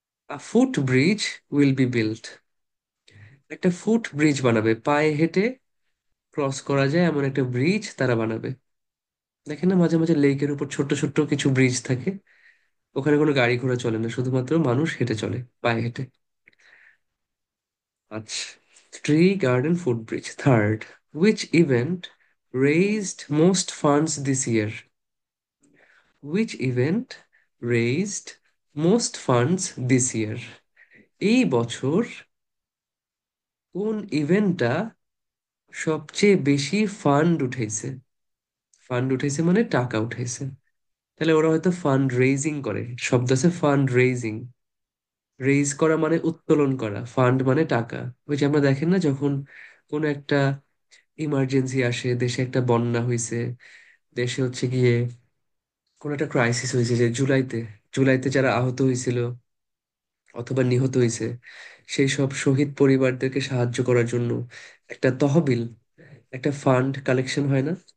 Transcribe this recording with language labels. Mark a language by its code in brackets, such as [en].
[en] a foot bridge will be built, [bn] একটা foot bridge বানাবে, পায়ে হেঁটে ক্রস করা যায় এমন একটা ব্রিজ তারা বানাবে। দেখেন না, মাঝে মাঝে লেকের উপর ছোট্ট ছোট্ট কিছু ব্রিজ থাকে, ওখানে কোনো গাড়ি ঘোড়া চলে না, শুধুমাত্র মানুষ হেঁটে চলে, পায়ে হেঁটে। আচ্ছা, tree garden foot bridge. [en] Third, which event raised most funds this year? Which event raised most funds this year? [bn] এই বছর কোন ইভেন্টটা সবচেয়ে বেশি ফান্ড উঠাইছে? ফান্ড উঠাইছে মানে টাকা উঠাইছে। তাহলে ওরা হয়তো ফান্ড রেইজিং করে, শব্দ আছে ফান্ড রেইজিং। রেইজ করা মানে উত্তোলন করা, ফান্ড মানে টাকা। ওই যে আমরা দেখেন না, যখন কোনো একটা ইমার্জেন্সি আসে, দেশে একটা বন্যা হয়েছে, দেশে হচ্ছে গিয়ে কোনো একটা ক্রাইসিস হয়েছে, যে জুলাইতে, জুলাইতে যারা আহত হয়েছিল অথবা নিহত হয়েছে, সেই সব শহীদ পরিবারদেরকে সাহায্য করার জন্য একটা তহবিল, একটা ফান্ড কালেকশন হয় না?